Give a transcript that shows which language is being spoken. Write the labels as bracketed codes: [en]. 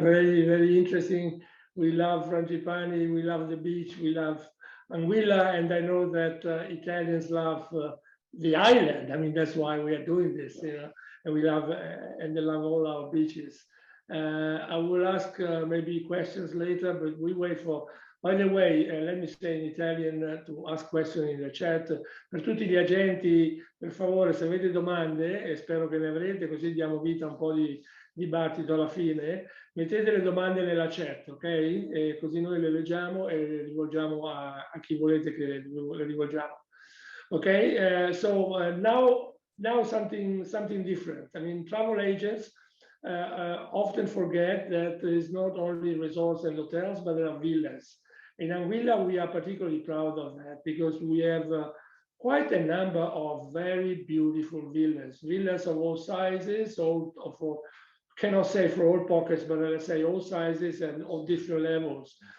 [en] Very, very interesting. We love Frangipani, we love the beach, we love Anguilla, and I know that Italians love the island. I mean, that's why we are doing this, and we love, and they love all our beaches. I will ask maybe questions later, but we wait for, by the way, let me say in Italian to ask questions in the chat. [it] Per tutti gli agenti, per favore, se avete domande, e spero che ne avrete, così diamo vita a un po' di dibattito alla fine, mettete le domande nella chat, ok? E così noi le leggiamo e le rivolgiamo a chi volete che le rivolgiamo. [en] Okay, so now something different. I mean, travel agents often forget that there is not only resorts and hotels, but there are villas. In Anguilla, we are particularly proud of that because we have quite a number of very beautiful villas of all sizes, cannot say for all pockets, but let's say all sizes and of different levels.